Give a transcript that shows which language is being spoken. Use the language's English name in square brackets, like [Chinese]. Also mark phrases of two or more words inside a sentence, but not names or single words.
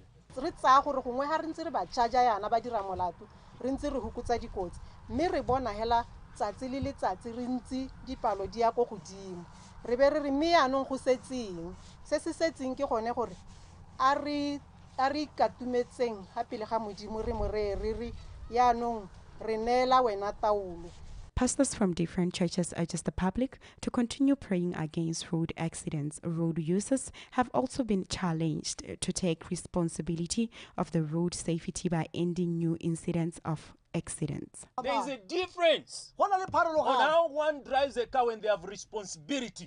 [Tswana] re tsaya gore gongwe ga re ntse re ba charger yana ba dira molato re ntse re hukutsa dikotsi mme re bona hela tsatsi le letsatsi re ntse dipalo di ya go godimo re be re re mme yanong go setseng se se setseng ke gone gore a re ikatumetseng ga pele ga modimo re morere yanong re neela wena taulo. [English] Pastors from different churches urges the public to continue praying against road accidents. Road users have also been challenged to take responsibility of the road safety by ending new incidents of accidents. There is a difference on how one drives a car when they have responsibilities.